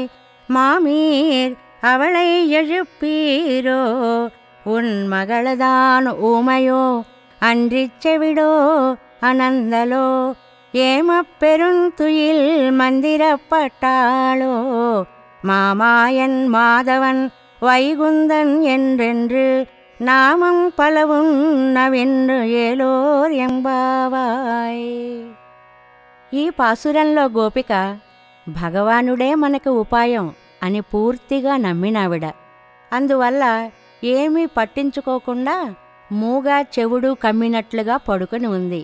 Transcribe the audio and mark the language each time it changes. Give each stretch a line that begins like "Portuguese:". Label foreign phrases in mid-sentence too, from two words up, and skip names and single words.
Tamil: மாமீர் அவளை எழுப்பீரோ உன் மகளதான் ஊமையோ அன்றிச் செவிடோ அனந்தலோ ஏமப்பெருந்துயில் மந்திரப்பட்டாளோ மாமாயன் மாதவன் வைகுந்தன் என்றென்று நாமம் பலவும் நவின்று ஏலோர் எம்பாவாய்.
Telugu: ఈ పాసురంలో గోపిక భగవానుడే మనకు ఉపాయం అని పూర్తిగా నమ్మినావిడ. అందువల్ల ఏమీ పట్టించుకోకుండా మూగా చెవుడు కమ్మినట్లుగా పడుకొని ఉంది.